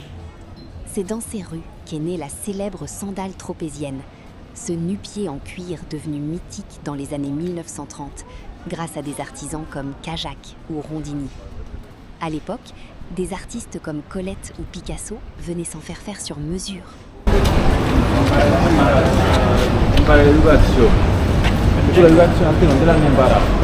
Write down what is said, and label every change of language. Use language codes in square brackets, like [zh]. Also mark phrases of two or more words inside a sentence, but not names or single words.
[fr] C'est dans ces rues qu'est née la célèbre sandale tropézienne, ce nu-pied en cuir devenu mythique dans les années 1930, grâce à des artisans comme Cajak ou Rondini. À l'époque, des artistes comme Colette ou Picasso venaient s'en faire sur mesure. [it] Para l'educazione. Tu l'educazione anche non te l'hanno imparato.